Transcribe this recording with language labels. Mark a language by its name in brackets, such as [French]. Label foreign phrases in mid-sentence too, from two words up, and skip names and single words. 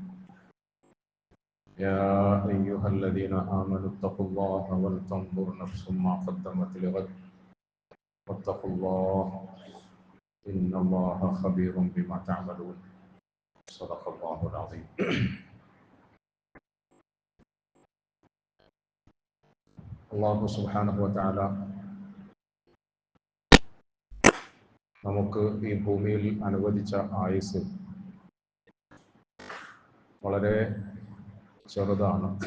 [Arabic] يا أيها الذين آمنوا اتقوا الله ولتنظر نفس ما قدمت لغد واتقوا الله إن الله خبير بما تعملون. صدق الله العظيم. الله سبحانه وتعالى [Malayalam] നമുക്ക് ഈ ഭൂമിയിൽ അനുവദിച്ച ആയുസ് വളരെ ചെറുതാണ്.